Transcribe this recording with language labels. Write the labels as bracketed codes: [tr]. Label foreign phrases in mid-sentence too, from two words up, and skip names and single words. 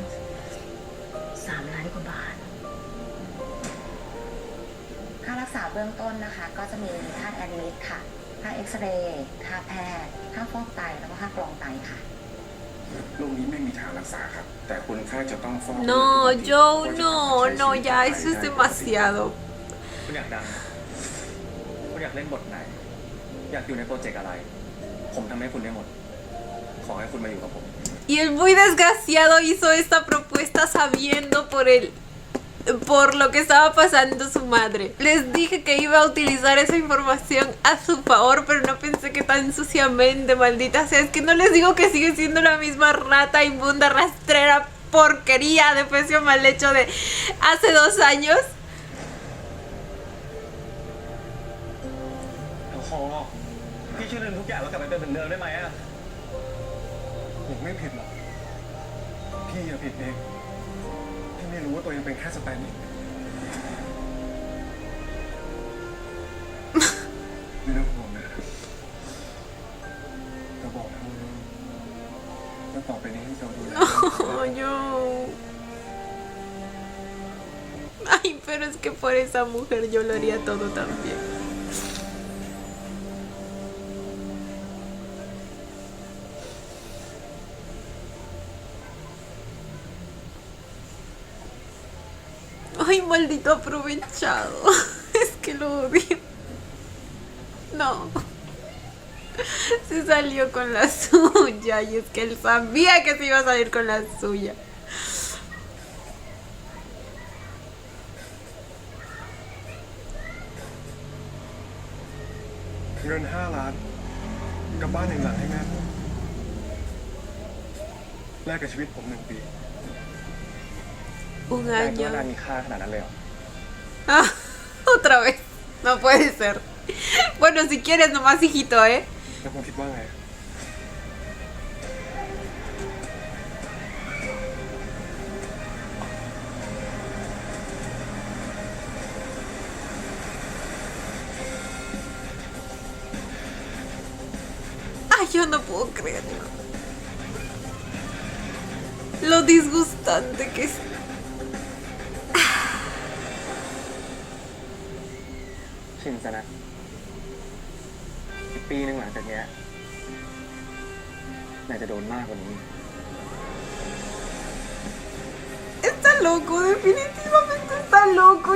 [th] 300,000 กว่าบาท ค่ารักษาเบื้องต้นนะคะ ก็จะมีค่าแอดมิดค่ะ ค่าเอ็กซเรย์ ค่าแพทย์ ค่าฟอกไต แล้วก็ค่ากรองไตค่ะ โรคนี้ไม่มีทางรักษาครับ แต่คนไข้จะต้องฟอก [es] No, Joe, no, no, ya, eso es demasiado. [th] คุณอยากดัง คุณอยากเล่นบทไหน อยากอยู่ในโปรเจกต์อะไร ผมทำให้คุณได้หมด ขอให้คุณมาอยู่กับผม [es] Y el muy desgraciado hizo esta propuesta sabiendo por lo que estaba pasando su madre. Les dije que iba a utilizar esa información a su favor, pero no pensé que tan suciamente, maldita sea. Es que no les digo que sigue siendo la misma rata inmunda, rastrera, porquería de pecio mal hecho de hace 2 años. [th] โอ้โหพี่ช่วยลืมทุกอย่างแล้วกลับไปเป็นเหมือนเดิมได้ไหมอะ ผมไม่ผิดหรอก พี่อะผิดเอง ที่ไม่รู้ว่าตัวเองเป็นแค่สแตนด์อินไม่ต้องห่วงนะจะบอกให้ว่าต่อไปนี้ให้เราดูแล [es] Oh, Joe. Ay, pero es que por esa mujer yo lo haría todo también. Ay, maldito aprovechado. Es que lo odio. No. Se salió con la suya. Y es que él sabía que se iba a salir con la suya. [th] เงิน5 ล้านกับบ้าน1 หลังให้แม่ผมแลกกับชีวิตผม1 ปี [es] Un [th] นายคิด [es] año. [th] ว่านายมีค่าขนาดนั้นเลยเหรอ [es] Ah, otra vez. No puede ser. Bueno, si quieres nomás, hijito, ¿eh? [th] แล้วผมคิดว่าไง [es] Ay, yo no puedo creerlo. Lo disgustante que es. [th] ชินซะนะอีกปีหนึ่งหลังจากเนี้ยนายจะโดนมากกว่านี้ [es] Está loco, definitivamente está loco.